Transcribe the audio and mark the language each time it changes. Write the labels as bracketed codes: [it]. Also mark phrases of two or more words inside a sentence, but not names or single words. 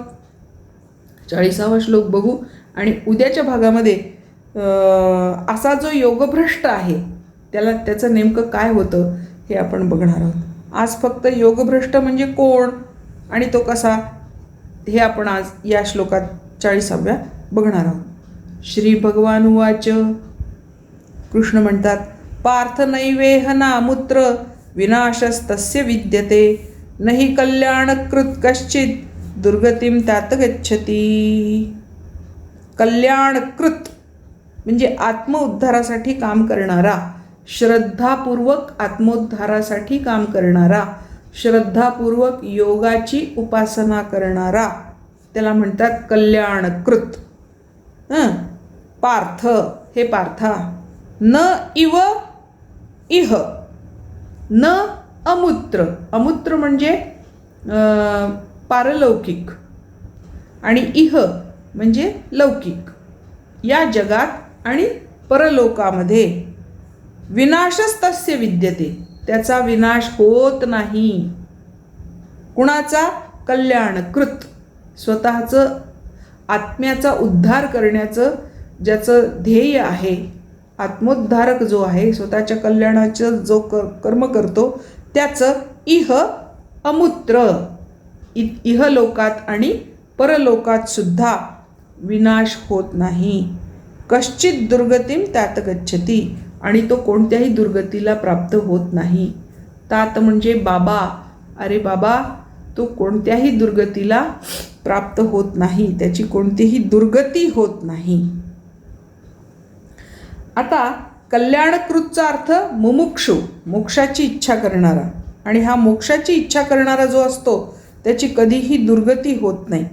[mr] 40वा श्लोक बघू आणि उद्याच्या भागामध्ये असा जो योगभ्रष्ट आहे त्याचं नेमकं काय होतं हे आपण बघणार आहोत. आज फक्त योगभ्रष्ट म्हणजे कोण आणि तो कसा हे आपण आज या श्लोकात 40व्या बघणार आहोत. [sa] श्री भगवान उवाच, [mr] कृष्ण म्हणतात, [sa] पार्थ नैवेह नामुत्र विनाशस्तस्य विद्यते, नहि कल्याणकृत कश्चित दुर्गतीम तात गच्छती. [mr] कल्याणकृत म्हणजे आत्मउद्धारासाठी काम करणारा, श्रद्धापूर्वक आत्मोद्धारासाठी काम करणारा, श्रद्धापूर्वक योगाची उपासना करणारा, त्याला म्हणतात कल्याणकृत. पार्थ, हे पार्था, [sa] न इव इह, न अमूत्र, [mr] अमूत्र म्हणजे पारलौकिक, आणि इह म्हणजे लौकिक, या जगात आणि परलोकामध्ये [sa] विनाशस्तस्य विद्यते, [mr] त्याचा विनाश होत नाही. कुणाचा? कल्याणकृत, स्वतःचं आत्म्याचा उद्धार करण्याचं ज्याचं ध्येय आहे, आत्मोद्धारक जो आहे, स्वतःच्या कल्याणाचं जो कर्म करतो त्याचं [sa] इह अमूत्र, [mr] इहलोकात आणि परलोकात सुद्धा विनाश होत नाही. [sa] कश्चित दुर्गतीम तात गच्छती, [mr] आणि तो कोणत्याही दुर्गतीला प्राप्त होत नाही. तात म्हणजे बाबा, अरे बाबा तो कोणत्याही दुर्गतीला प्राप्त होत नाही, त्याची कोणतीही दुर्गती होत नाही. आता कल्याणकृतचा अर्थ मुमुक्षु, मोक्षाची इच्छा करणारा, आणि हा मोक्षाची इच्छा करणारा जो असतो त्याची कधीही दुर्गती होत नाही.